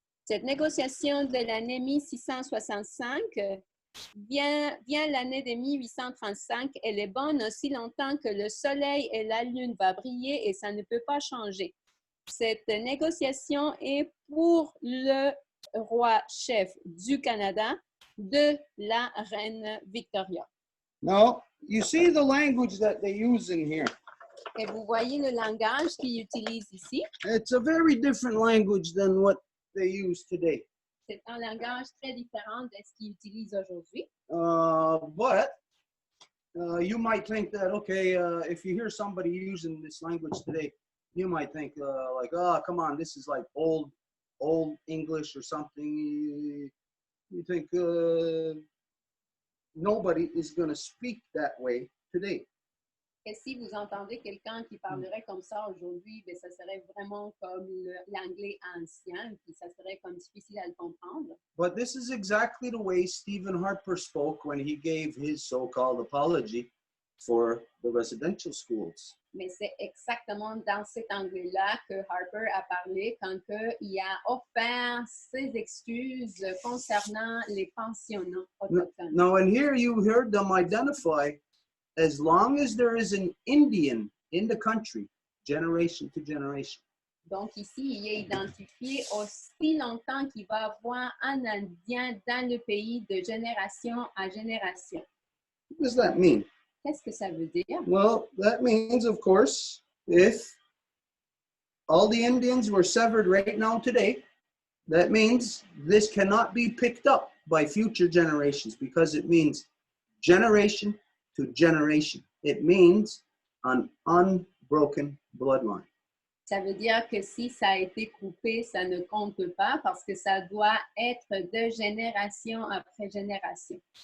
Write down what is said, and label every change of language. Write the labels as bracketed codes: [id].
[fr] Cette négociation de l'année 1665 vient l'année de 1835. Elle est bonne aussi longtemps que le soleil et la lune vont briller et ça ne peut pas changer. Cette négociation est pour le roi chef du Canada, de la reine Victoria. [en] Now, you see the language that they use in here. [fr] Et vous voyez le langage qu'ils utilisent ici. [en] It's a very different language than what they use today. [fr] C'est un langage très différent de ce qu'ils utilisent aujourd'hui. [en] But you might think that, okay, if you hear somebody using this language today, you might think like, oh, come on, this is like old English or something. You think nobody is going to speak that way today. [fr] Et si vous entendez quelqu'un qui parlerait comme ça aujourd'hui, bien, ça serait vraiment comme l'anglais ancien, puis ça serait comme difficile à le comprendre. [en] But this is exactly the way Stephen Harper spoke when he gave his so-called apology for the residential schools. [fr] Mais c'est exactement dans cet angle-là que Harper a parlé quand il a offert ses excuses concernant les pensionnats autochtones. [en] Now, and here you heard them identify, as long as there is an Indian in the country, generation to generation. [fr] Donc ici, il est identifié aussi longtemps qu'il va avoir un Indien dans le pays de génération à génération. [en] What does that mean? [fr] Qu'est-ce que ça veut dire? [en] Well, that means, of course, if all the Indians were severed right now today, That means this cannot be picked up by future generations because it means generation to generation. It means an unbroken bloodline. [fr] Ça veut dire que si ça a été coupé, ça ne compte pas parce que ça doit être de génération après génération.